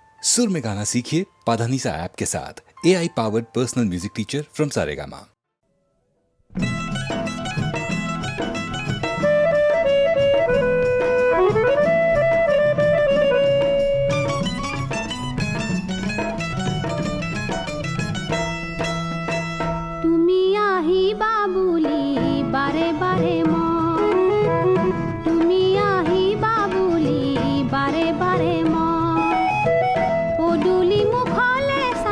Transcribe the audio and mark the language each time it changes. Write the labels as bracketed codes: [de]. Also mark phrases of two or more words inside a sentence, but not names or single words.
[hi] सुर में गाना सीखिए पाधानीसा ऐप के साथ। [en] AI powered personal music teacher from Saregama. [as] তুমি আহিবা বুলি বাৰে বাৰে মন, তুমি আহিবা বুলি বাৰে বাৰে মন, পদূলি মুখলে